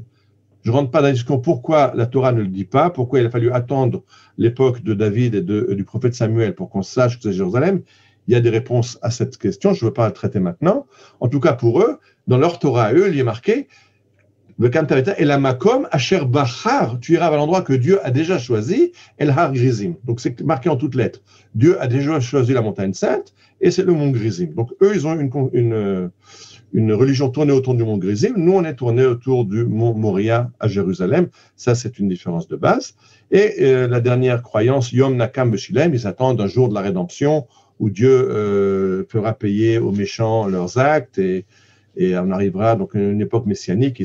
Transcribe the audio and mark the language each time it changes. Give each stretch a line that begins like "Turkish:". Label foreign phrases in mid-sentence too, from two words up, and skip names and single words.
French: Je ne rentre pas dans la discussion pourquoi la Torah ne le dit pas, pourquoi il a fallu attendre l'époque de David et du prophète Samuel pour qu'on sache que c'est Jérusalem. Il y a des réponses à cette question, je ne veux pas la traiter maintenant. En tout cas, pour eux, dans leur Torah à eux, il y est marqué et
Hebrew: למקום אשר בחר,
French: tu iras à l'endroit que Dieu a déjà choisi,
Hebrew: אל הר גריזים.
French: Donc c'est marqué en toutes lettres. Dieu a déjà choisi la montagne sainte et c'est le mont Grizim. Donc eux, ils ont une religion tournée autour du mont Grizim. Nous, on est tourné autour du mont Moria à Jérusalem. Ça, c'est une différence de base. Et la dernière croyance,
Hebrew: יום נקם ושלם,
French: ils attendent un jour de la rédemption où Dieu fera payer aux méchants leurs actes et on arrivera donc à une époque messianique.